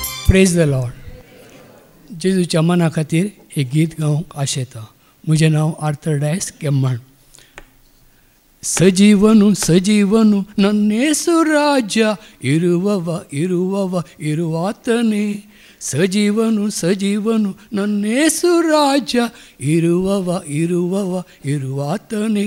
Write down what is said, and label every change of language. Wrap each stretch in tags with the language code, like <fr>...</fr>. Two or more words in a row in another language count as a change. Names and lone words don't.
<en>Praise the Lord.</en> <kok>जेजूच्या मना खातीर एक गीत गावंक आशेता. म्हजें नांव आर्थर डायस केम्मण.</kok> <kn>ಸಜೀವನು ಸಜೀವನು ನನ್ನೇಸು ರಾಜ ಇರುವವ ಇರುವವ ಇರುವಾತನೇ. ಸಜೀವನು ಸಜೀವನು ನನ್ನೇಸು ರಾಜ ಇರುವವ ಇರುವವ ಇರುವಾತನೇ.</kn>